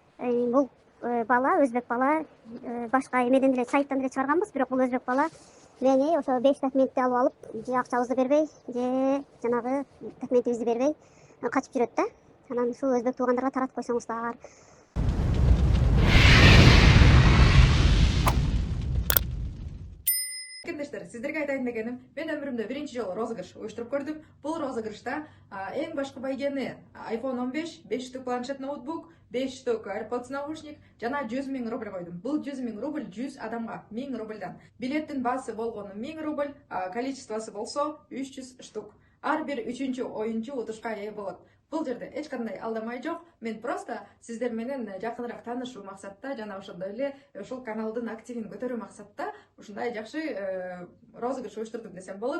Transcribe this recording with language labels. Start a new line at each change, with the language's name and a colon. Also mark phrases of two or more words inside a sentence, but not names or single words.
Kyrgyz: Бул бала өзбек бала, башка эмеден деле сайттан деле чыгарганбыз, бирок бул өзбек бала мени ошо 5 документти алып алып, же акчабызды бербей, же жанагы документибизди бербей качып жүрөт да. Анан ушул өзбек туугандарга таратып койсоңуздар. Мекендештер, сиздерге айтайын дегеним, мен өмүрүмдө биринчи жолу розыгрыш уюштуруп көрдүм. Бул розыгрышта эң башкы байгени iPhone 15, 5 штук планшет ноутбук, 5 штук AirPods наушник жана 100 000 рубль койдум. Бул 100 000 рубль 100 адамга 1000 рубльдан. Билеттин баасы болгону 1000 рубль, количествосы болсо 300 штук. Ар бир үчүнчү оюнчу утушка ээ болот. Бул жерде эч кандай алдамай жок. Мен просто сиздер менен жакыныраак таанышуу максатта жана ошондой эле ушул каналдын активин көтөрүү максатта ушундай жакшы розыгрыш уюштурдум десем болот.